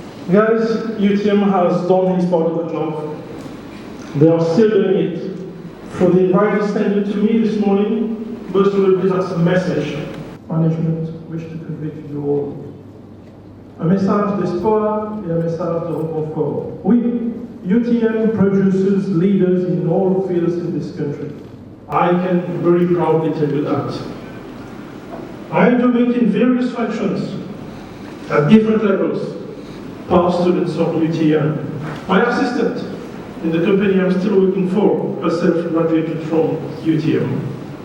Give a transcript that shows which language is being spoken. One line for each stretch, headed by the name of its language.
English: Guys, UTM has done his part of the job. They are still doing it. For the advice extended to me this morning, most probably that's a message management wish to convey to you all.
French: Un message d'espoir et un message de réconfort.
English: Oui, UTM produces leaders in all fields in this country. I can very proudly tell you that. I am doing it in various functions at different levels. Past students of UTM. My assistant in the company I'm still working for, herself graduated from UTM.